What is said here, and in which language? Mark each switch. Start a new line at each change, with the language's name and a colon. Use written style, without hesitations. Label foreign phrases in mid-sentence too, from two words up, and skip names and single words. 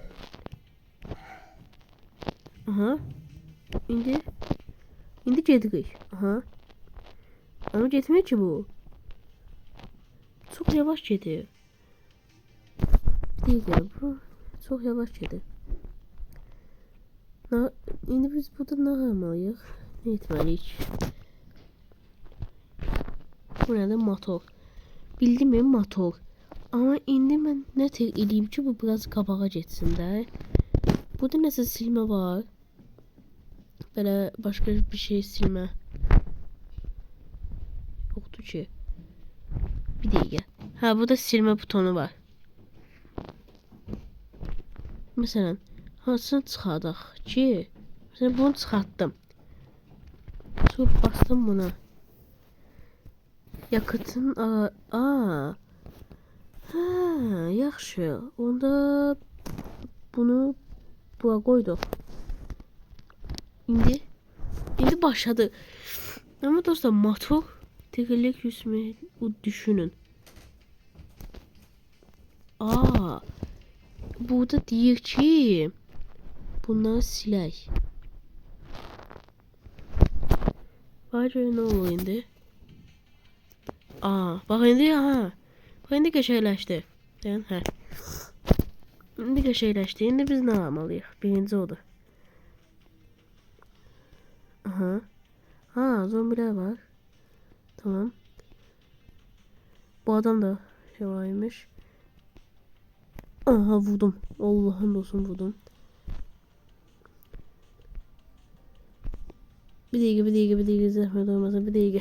Azerbaijani: Aha. İndi gedirik. Aha.
Turkish: Ama getmiyor ki bu. Çok yavaş gidiyor. Değil ya bu. Çok yavaş gidiyor.
Azerbaijani: İndi biz burada ne yapmalıyıq? Ne etməliyik? Bu nədir? Motor.
Turkish: Bildim mi? Motor.
Azerbaijani: Ama indi mən nə tək edeyim ki bu biraz qabağa getsin də. Burada nəsə silmə var.
Turkish: Böyle başka bir şey silmə. Yoktu ki.
Azerbaijani: Bir dəqiqə. Ha, burada silmə butonu var. Mesela hansını çıxardaq ki? Mesela bunu çıxartdım. Sonra bastım buna. Yakıtın ha, yaxşı. Onda bunu bura qoyduq. İndi başladı.
Turkish: Ama dostlar motor tekerlek yüzme düşünün.
Azerbaijani: Burada deyir ki Bunları silək.
Turkish: Bak ne olur indi.
Azerbaijani: Aa, bak indi ha. Bak indi qəşəngləşdi. Yəni hə. İndi qəşəngləşdi. İndi biz nə almalıyıq? Birinci odur. Aha.
Turkish: Ha, zombiler var. Tamam. Bu adam da şey varmış. Aha vurdum. Allah'ın olsun vurdum. Bir dakika zahmet olmasa bir dakika.